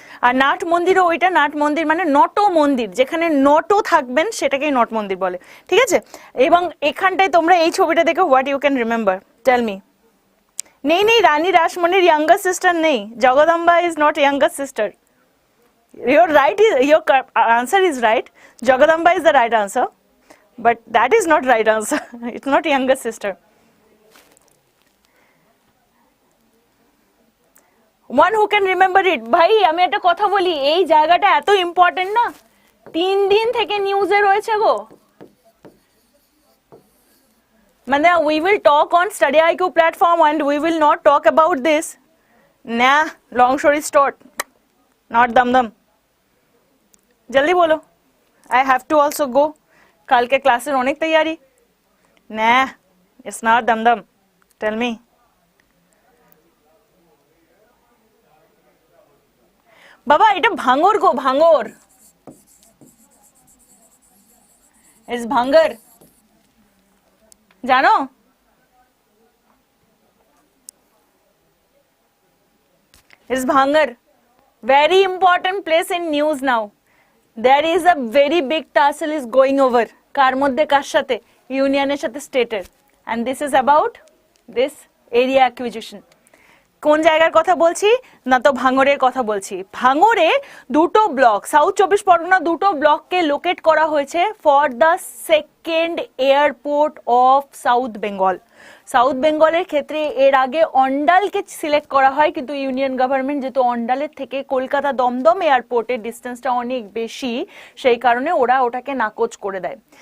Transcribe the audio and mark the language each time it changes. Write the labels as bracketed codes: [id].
[bn] আর nut মন্দিরও ওইটা, nut মন্দির মানে নট মন্দির, যেখানে নটও থাকবেন সেটাকেই নট মন্দির বলে, ঠিক আছে। এবং এখানটায় তোমরা এই ছবিটা দেখো, [en] What you can remember, tell me. [bn] নেই নেই, রানী রাসমণির ইয়াঙ্গার সিস্টার নেই, [en] Jagadamba is not younger sister. Your right is, your answer is right. Jagadamba is the right answer, but that is not right answer. It's not younger sister. One who can remember it. [bn] ভাই আমি একটা কথা বলি, এই জায়গাটা এত important না, 3 দিন থেকে নিউজে রয়েছে গো। [en] মানে we will talk on Study IQ platform and we will not talk about this. Nah, long story short, not dum-dum. [hi] जल्दी बोलो, [en] I have to also go, [hi] कल के क्लासेस অনেক तैयारी। [en] ना, it's not Dumdum, tell me. [bn] বাবা এটা ভাঙর গো, ভাঙর, ইটস ভাঙ্গার, জানো? [en] It's Bhangar, very important place in news now. There is a very big tussle is going over, [bn] কার মধ্যে কার সাথে, ইউনিয়নের সাথে স্টেটের, [en] and this is about this area acquisition. [bn] কোন জায়গার কথা বলছি না, তো ভাঙরের কথা বলছি। ভাঙরে দুটো ব্লক, সাউথ 24 পরগনা দুটো ব্লককে লোকেট করা হয়েছে [en] For the second airport of South Bengal. [bn] South বেঙ্গলের ক্ষেত্রে এর আগে অন্ডালকে সিলেক্ট করা হয়, কিন্তু ইউনিয়ন গভর্নমেন্ট যেহেতু অন্ডালের থেকে কলকাতা দমদম এয়ারপোর্টের ডিস্টেন্সটা অনেক বেশি, সেই কারণে ওরা ওটাকে নাকচ করে দেয়।